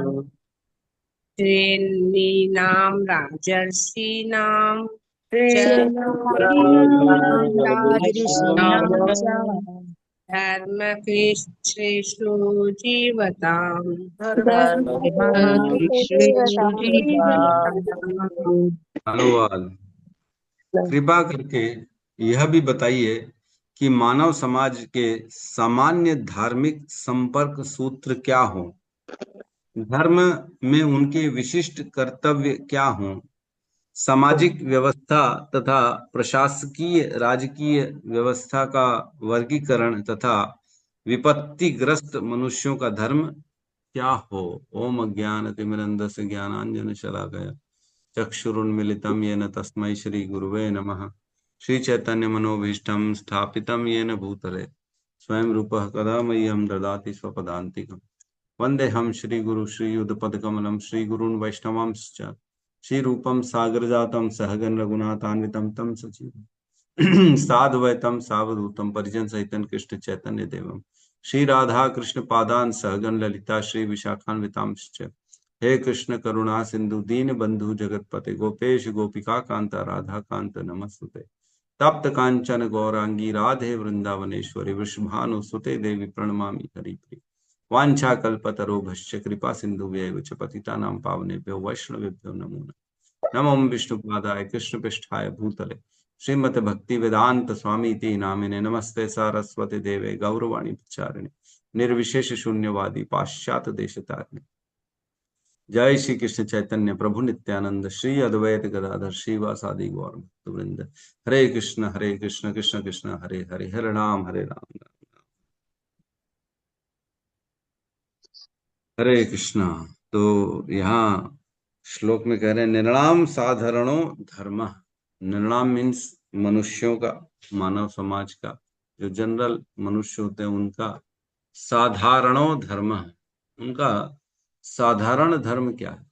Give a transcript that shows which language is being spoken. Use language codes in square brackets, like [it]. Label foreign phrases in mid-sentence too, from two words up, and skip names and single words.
[sa] श्रेणीनां राजर्षीणां च श्रेणीनां राजऋषीणां च धर्मकृच्छ्रेषु जीवताम् धर्मकृतेषु जीवताम् [hi] अनुवाद। कृपा करके यह भी बताइए कि मानव समाज के सामान्य धार्मिक संपर्क सूत्र क्या हों, धर्म में उनके विशिष्ट कर्तव्य क्या हों, सामाजिक व्यवस्था तथा प्रशासकीय राजकीय व्यवस्था का वर्गीकरण तथा विपत्तिग्रस्त मनुष्यों का धर्म क्या हो। [sa] ओम अज्ञानतिमिरन्धस्य ज्ञानांजन शलाकया चक्षुरुन्मिलितं येन तस्मै श्री गुरुवे नमः। श्री चैतन्य मनोभीष्टं स्थापितं येन भूतले स्वयं रूपः कदा मह्यं ददाति स्वपदान्तिकम्। वन्देऽहं श्रीगुरु श्रीयुतपदकमलं श्रीगुरून् वैष्णवांश्च श्रीरूपं सागरजातं सहगण रघुनाथान्वितं तं सजीवम् साद्वैतं सावधूतं परिजन सहितं कृष्ण चैतन्य देवम् श्री राधा कृष्ण पादान् सहगण ललिता श्री विशाखान्वितांश्च। हे कृष्ण करुणा सिंधु दीन बंधु जगतपते गोपेश गोपिका कांता राधा कांत नमस्तुते। तप्त कांचन गौरांगी राधे वृंदावनेश्वरी वृषभानुसुते देवी प्रणमामि हरिप्रिय। वाञ्छाकल्पतरुभ्यश्च कृपा सिन्धुभ्यैव च पतितानां पावनेभ्यो वैष्णवेभ्यो नमो नमः। नमो विष्णुपादाय कृष्णपृष्ठाय भूतले श्रीमते भक्ति वेदांत स्वामीति नामिने नमस्ते सारस्वती देवे गौरवाणी प्रचारिणे निर्विशेष शून्यवादी पाश्चात्य देशतारिणे। जय श्री कृष्ण चैतन्य प्रभु नित्यानंद श्री अद्वैत गदाधर श्रीवासादि गौर भक्तवृंद। हरे कृष्ण कृष्ण कृष्ण हरे हरे हरे राम हरे कृष्ण। [hi] तो यहाँ श्लोक में कह रहे हैं [sa] निर्णाम साधारणो धर्म। [hi] निर्णाम मीन्स मनुष्यों का, मानव समाज का, जो जनरल मनुष्य होते हैं उनका [sa] साधारणो धर्म, [hi] उनका साधारण धर्म क्या है।